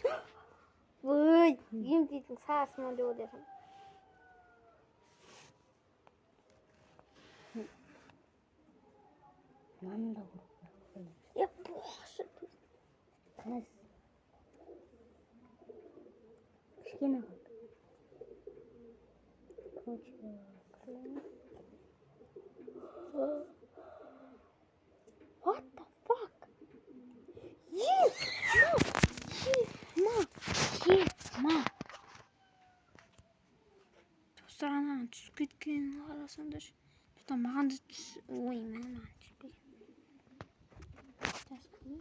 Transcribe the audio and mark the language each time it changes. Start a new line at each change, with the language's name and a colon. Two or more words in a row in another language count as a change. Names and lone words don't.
Kazakh: Ой, емдейтін сағасыма деп ойласам. Мынаны да ұрып. Бошы. Қыз. Кішкене қалды.
English: What the fuck?
Kazakh: Ма. Достарынан түсіп кеткенін қарасаңдар. Тоқта маған да түс. Ой, маған түсіп кеткен.